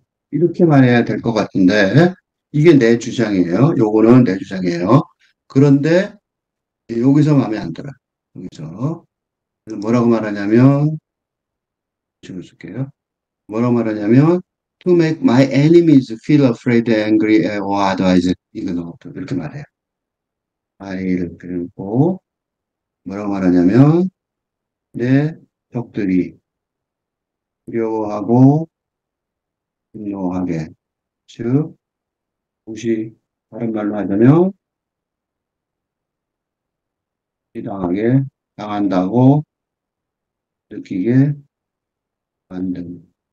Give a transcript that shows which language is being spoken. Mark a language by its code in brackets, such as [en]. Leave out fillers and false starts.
[ko] 이렇게 말해야 될 것 같은데, 이게 내 주장이에요. 요거는 내 주장이에요. 그런데 여기서 마음에 안 들어요. 여기서. 그래서 뭐라고 말하냐면, 지금 쓸게요. 뭐라고 말하냐면, [en] to make my enemies feel afraid, angry, or otherwise, [ko] 이거 이렇게 말해요. [en] I [ko] 그리고 뭐라고 말하냐면, 내 적들이 두려워하고 분노하게, 즉, 무시, 다른 말로 하자면, 당하게, 당한다고 느끼게 만든.